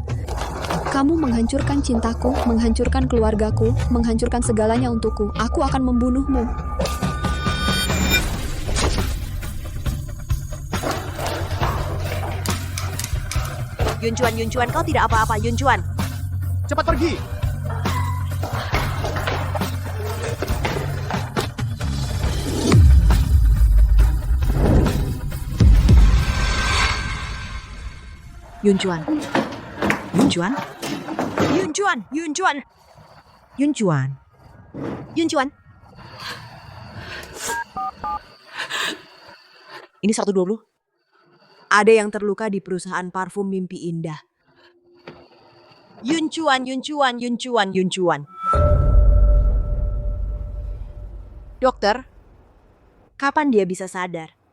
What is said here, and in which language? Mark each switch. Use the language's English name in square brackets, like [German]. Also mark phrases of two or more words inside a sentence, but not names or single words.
[Indonesian] Kamu menghancurkan cintaku, menghancurkan keluargaku, menghancurkan segalanya untukku. Aku akan membunuhmu. Yun Chuan, kau tidak apa-apa, Yun Chuan. Cepat pergi! Yun Chuan. Yun Chuan? Yun Chuan! Yun Chuan! Yun Chuan. Yun Chuan. Ini 120. Ada yang terluka di perusahaan parfum Mimpi Indah. Yun Chuan, Yun Chuan, Yun Chuan, Yun Chuan. Dokter, kapan dia bisa sadar?